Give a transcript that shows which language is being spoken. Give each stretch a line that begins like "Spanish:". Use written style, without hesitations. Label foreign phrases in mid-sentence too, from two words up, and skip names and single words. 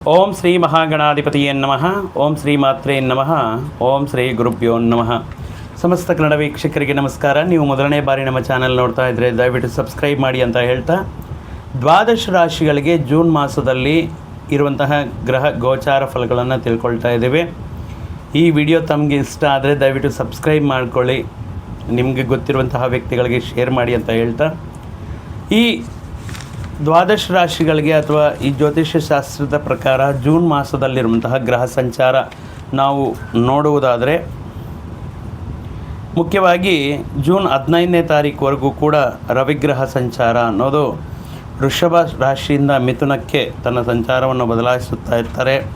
Sanskrit: ಓಂ ಶ್ರೀ ಮಹಾಗಣಾಧಿಪತಿಯೇ ನಮಃ. ಓಂ ಶ್ರೀ ಮಾತ್ರೇ ನಮಃ. ಓಂ ಶ್ರೀ ಗುರುಭ್ಯೋ ನಮಃ.
Kannada: ಸಮಸ್ತ ಕನ್ನಡ ವೀಕ್ಷಕರಿಗೆ ನಮಸ್ಕಾರ. ನೀವು ಮೊದಲನೇ ಬಾರಿ ನಮ್ಮ ಚಾನಲ್ ನೋಡ್ತಾ ಇದ್ದರೆ ದಯವಿಟ್ಟು ಸಬ್ಸ್ಕ್ರೈಬ್ ಮಾಡಿ ಅಂತ ಹೇಳ್ತಾ, ದ್ವಾದಶ ರಾಶಿಗಳಿಗೆ ಜೂನ್ ಮಾಸದಲ್ಲಿ ಇರುವಂತಹ ಗ್ರಹ ಗೋಚಾರ ಫಲಗಳನ್ನು ತಿಳ್ಕೊಳ್ತಾ ಇದ್ದೇವೆ. ಈ ವಿಡಿಯೋ ತಮಗೆ ಇಷ್ಟ ಆದರೆ ದಯವಿಟ್ಟು ಸಬ್ಸ್ಕ್ರೈಬ್ ಮಾಡಿಕೊಳ್ಳಿ, ನಿಮಗೆ ಗೊತ್ತಿರುವಂತಹ ವ್ಯಕ್ತಿಗಳಿಗೆ ಶೇರ್ ಮಾಡಿ ಅಂತ ಹೇಳ್ತಾ, ಈ ದ್ವಾದಶ ರಾಶಿಗಳಿಗೆ ಅಥವಾ ಈ ಜ್ಯೋತಿಷ್ಯ ಶಾಸ್ತ್ರದ ಪ್ರಕಾರ ಜೂನ್ ಮಾಸದಲ್ಲಿರುವಂತಹ ಗ್ರಹ ಸಂಚಾರ ನಾವು ನೋಡುವುದಾದರೆ, ಮುಖ್ಯವಾಗಿ ಜೂನ್ 15ನೇ ತಾರೀಕುವರೆಗೂ ಕೂಡ ರವಿಗ್ರಹ ಸಂಚಾರ ಅನ್ನೋದು ವೃಷಭ ರಾಶಿಯಿಂದ ಮಿಥುನಕ್ಕೆ ತನ್ನ ಸಂಚಾರವನ್ನು ಬದಲಾಯಿಸುತ್ತಾ ಇರ್ತಾರೆ.